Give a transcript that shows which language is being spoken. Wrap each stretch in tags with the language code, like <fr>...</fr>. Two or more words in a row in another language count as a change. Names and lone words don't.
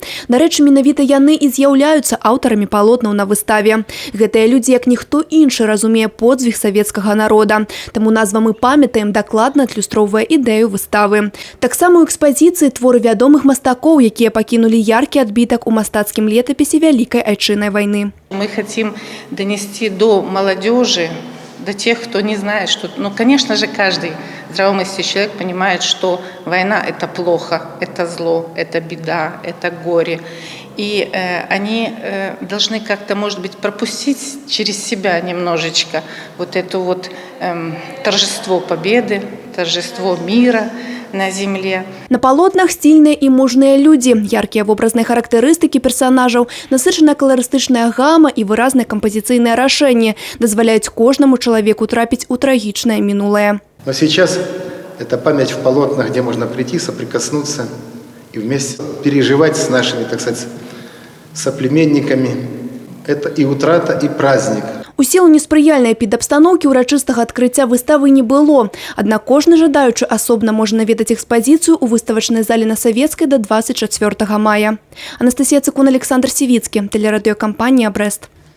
<be>Дарэчы, менавіта яны і з'яўляюцца аўтарамі палотнаў на выставе. Гэтыя людзі, як ніхто іншы, разумее подзвіг савецкага народа. Таму назва «Мы памятаем» дакладна адлюстроўвае ідэю выставы. Таксама ў экспазіцыі творы вядомых мастакоў, якія пакінулі яркі адбітак у мастацкім летапісе Вялікай айчыннай вайны.</be> <ru>Мы хотим донести до молодежи, до тех, кто не знает, что... Ну, конечно же, каждый здравомыслящий человек понимает, что война – это плохо, это зло, это беда, это горе. И они должны как-то, может быть, пропустить через себя немножечко вот это вот торжество победы, торжество мира на земле.</ru> <be>На палотнах стильныя і мужныя людзі, яркія вобразныя характарыстыкі персанажаў, насычаная каларыстычная гама і выразныя кампазіцыйныя рашэнні дазваляюць кожнаму чалавеку трапіць у трагічнае мінулае.</be> <ru>Но сейчас это память в полотнах, где можно прийти, соприкоснуться и вместе переживать с нашими, так сказать, соплеменниками. Это и утрата, и праздник.</ru> <be>У сілу неспрыяльнай эпідабстаноўкі ўрачыстага адкрыцця выставы не было. Аднак кожны жадаючы асобна можа наведаць экспазіцыю ў выставачнай зале на Савецкай да 24 мая. Анастасія Цыкун, Александр Сівіцкі, тэлерадыёкампанія «Брэст».</be>